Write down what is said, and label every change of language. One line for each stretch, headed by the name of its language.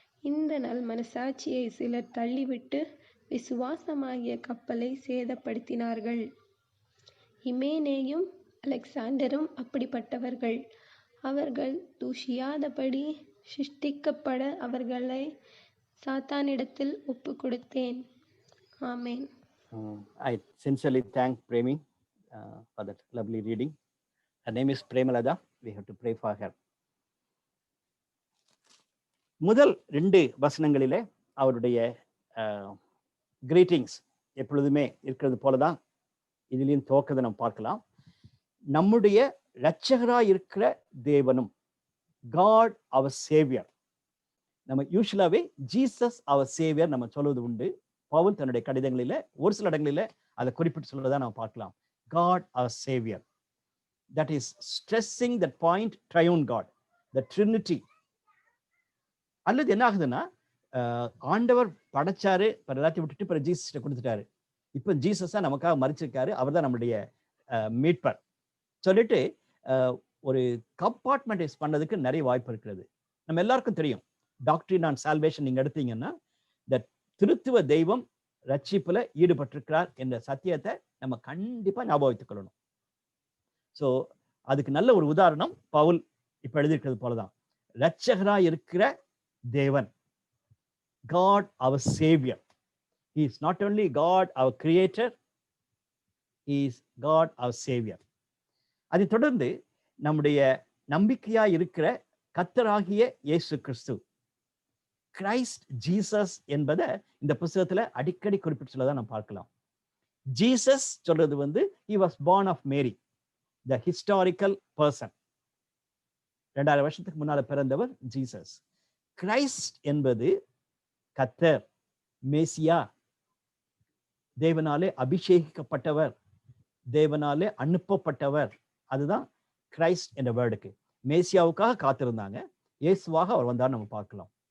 Tamil: இந்த நல் மனசாட்சியை சிலர் தள்ளிவிட்டு விசுவாசமாகிய கப்பலை சேதப்படுத்தினார்கள். இமேனேயும் அலெக்சாண்டரும் அப்படிப்பட்டவர்கள். அவர்கள் தூஷியாதபடி சிருஷ்டிக்கப்பட அவர்களை சாத்தானிடத்தில் ஒப்பு கொடுத்தேன். ஆமேன்.
English: I sincerely thank Premi for that lovely reading. Her name is Premalada. We have to pray for her.
Tamil: முதல் 2 வசனங்களிலே அவருடைய கிரீட்டிங்ஸ் எப்பொழுதுமே இருக்கிறது போலதான் இதுலயும் துவக்கத்தை நம்ம பார்க்கலாம். நம்முடைய இரட்சகராய் இருக்கிற தேவனும்,
English: God our saviour.
Tamil: நம்ம யூசுவலாவே
English: Jesus our saviour
Tamil: நம்ம சொல்வது உண்டு. பவுல் தன்னுடைய கடிதங்களில ஒரு சில இடங்களில அதை குறிப்பிட்டு சொல்றதா நம்ம பார்க்கலாம்.
English: God our saviour. That is stressing that point, triune God, the Trinity.
Tamil: அல்லது என்ன ஆகுதுன்னா, ஆண்டவர் படைச்சாரு, எல்லாத்தையும் விட்டுட்டு பிற ஜீசஸ் கொடுத்துட்டாரு. இப்ப ஜீசஸா நமக்காக மரிச்சிருக்காரு, அவர் தான் நம்முடைய மீட்பர் சொல்லிட்டு ஒரு கம்பார்ட்மெண்டைஸ் பண்ணதுக்கு நிறைய வாய்ப்பு இருக்கிறது. நம்ம எல்லாருக்கும் தெரியும்,
English: doctrine on salvation
Tamil: நீங்க எடுத்தீங்கன்னா, இந்த திருத்துவ தெய்வம் ரட்சிப்புல ஈடுபட்டிருக்கிறார் என்ற சத்தியத்தை நம்ம கண்டிப்பா ஞாபகம் வைத்துக் கொள்ளணும். ஸோ அதுக்கு நல்ல ஒரு உதாரணம் பவுல் இப்ப எழுதியிருக்கிறது போலதான். இரட்சகராய் இருக்கிற தேவன்,
English: God our Savior. He is not only God our Creator, He is God our Savior.
Tamil: அதை தொடர்ந்து நம்முடைய நம்பிக்கையா இருக்கிற கர்த்தராகிய இயேசு கிறிஸ்து, கிரைஸ்ட் ஜீசஸ் என்பதை இந்த புத்தகத்துல அடிக்கடி குறிப்பிட்டு சொல்லதான் நம்ம பார்க்கலாம். ஜீசஸ் சொல்றது வந்து
English: he was born of Mary, the historical person.
Tamil: 2000 வருஷத்துக்கு முன்னால பிறந்தவர் ஜீசஸ். கிரைஸ்ட் என்பது கர்த்தர், மேசியா, தேவனாலே அபிஷேகிக்கப்பட்டவர், தேவனாலே அனுப்பப்பட்டவர். அதுதான் கிரைஸ்ட் என்ற வேர்டுக்கு. மேசியாவுக்காக காத்திருந்தாங்க, இயேசுவாக அவர் வந்தார் நம்ம பார்க்கலாம்.